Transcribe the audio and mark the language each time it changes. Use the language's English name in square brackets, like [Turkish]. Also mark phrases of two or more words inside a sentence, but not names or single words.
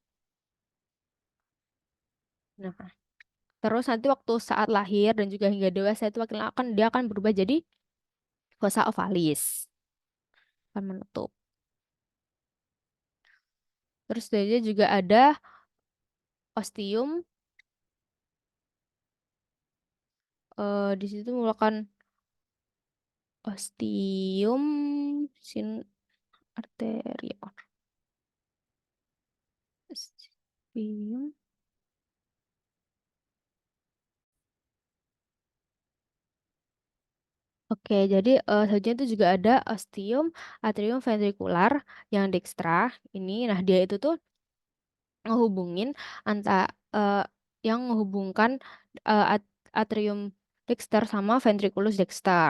[Indonesian] Nah, terus nanti waktu saat lahir dan juga hingga dewasa itu dia akan berubah jadi [Latin] fossa ovalis, [Indonesian] akan menutup. Terus dia juga ada ostium, di situ merupakan [Latin] ostium sin arteriol. [Indonesian] Ostium. Oke, jadi selanjutnya itu juga ada [Latin] ostium atrium ventricular [Indonesian] yang dextra ini. Nah, dia itu tuh ngehubungin eee, yang menghubungkan, [Latin] atrium dexter [Indonesian] sama [Latin] ventriculus dexter.